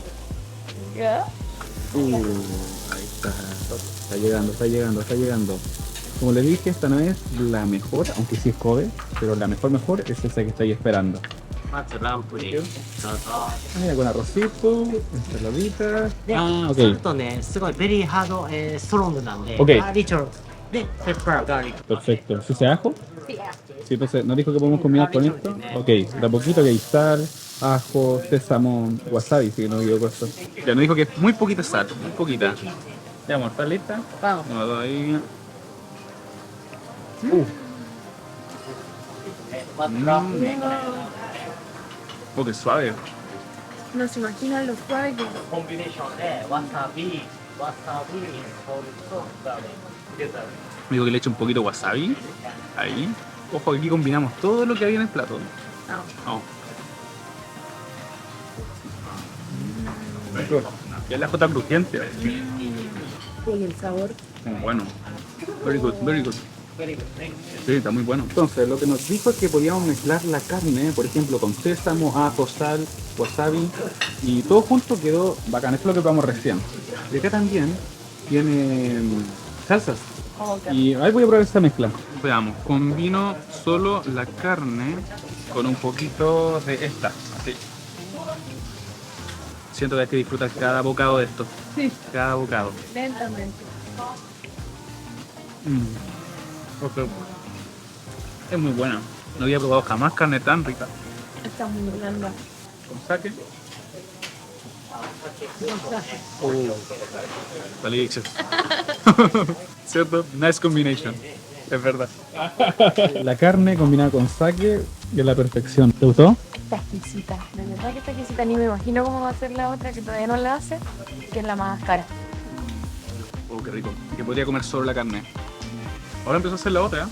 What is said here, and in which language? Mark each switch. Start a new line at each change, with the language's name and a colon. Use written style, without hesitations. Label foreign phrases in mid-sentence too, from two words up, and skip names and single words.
Spanish: ¿Ya? Ahí está. Está llegando, está llegando, está llegando. Como les dije, esta no es la mejor, aunque sí es Kobe, pero la mejor es esa que estoy esperando. Mira, con arrocito, ensaladita. Ah, ok.
Japanese: するとね、すごい
English: very hard, strong
Japanese: なんで、
Spanish: Ok.
Japanese: ガーリックで、
English: pepper, garlic.
Spanish: Perfecto. ¿Sí se ajo? Sí. Sí, entonces, ¿nos dijo que podemos combinar con esto? Ok, de a poquito que hay sal, ajo, sésamo, wasabi, si no me equivoco esto. Ya nos dijo que es muy poquita sal, muy poquita. Ya, amor, ¿estás lista? Vamos. No, ahí. Oh, qué suave. No se imaginan lo suave que es.
Japanese: コンビネーションで、わさび、
English: salt, garlic.
Spanish: Me dijo que le eche un poquito de wasabi. Ahí. Ojo, aquí combinamos todo lo que había en el plato. No. Ya la jota crujiente. Y el sabor. Bueno.
English: Very good, very good.
Spanish: Sí, está muy bueno. Entonces, lo que nos dijo es que podíamos mezclar la carne, por ejemplo, con sésamo, ajo, sal, wasabi, y todo junto quedó bacán. Esto es lo que probamos recién. Y acá también tiene salsas. Y ahí voy a probar esta mezcla. Veamos, combino solo la carne con un poquito de esta, así. Siento que hay que disfrutar cada bocado de esto. Sí. Cada bocado. Lentamente. Ok. Es muy buena. No había probado jamás carne tan rica. Está muy blanda. Con sake. Delicious.
English: ¿Cierto? Nice combination.
Spanish: Es verdad. La carne combinada con sake es la perfección. ¿Te gustó? Está exquisita. De verdad que está exquisita. Ni me imagino cómo va a ser la otra que todavía no la hace, que es la más cara. Oh, qué rico. Que podría comer solo la carne. Ahora empezó a hacer la otra.